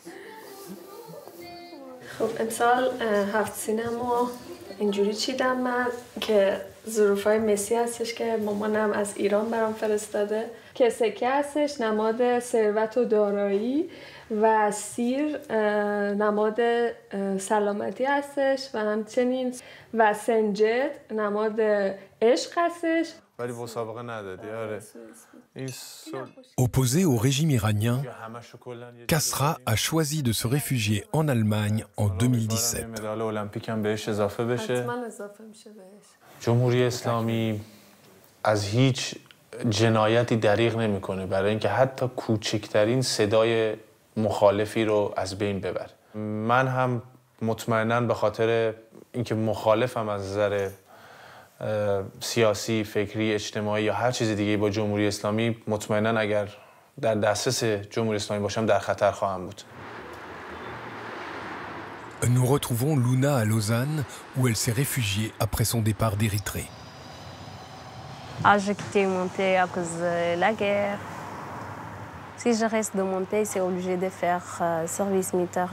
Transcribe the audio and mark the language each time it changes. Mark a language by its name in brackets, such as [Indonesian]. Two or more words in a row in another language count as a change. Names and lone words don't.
[Persian] خب امسال هفت سینما اینجوری چیدم من که ظروفای مسی هستش که مامانم از ایران برام فرستاده که سکه هستش نماد ثروت و دارایی و سیر نماد سلامتی هستش و همچنین و سنجد نماد عشق هستش. ولی مسابقه ندادی. آره. [French] Opposé au régime iranien, Kasra a choisi de se réfugier en Allemagne en 2017. [Persian] جمهوری اسلامی از هیچ جنایتی دریغ نمیکنه برای اینکه حتی کوچکترین صدای مخالفی رو از بین ببره. من هم مطمئناً به خاطر اینکه مخالفم از نظر سیاسی، فکری، اجتماعی یا هر چیز دیگه با جمهوری اسلامی، مطمئناً اگر در دسترس جمهوری اسلامی باشم در خطر خواهم بود. [French] Nous retrouvons Luna à Lausanne où elle s'est réfugiée après son départ d'Érythrée. J'ai quitté mon pays à cause de la guerre. Si je reste dans mon pays, c'est obligé de faire service militaire.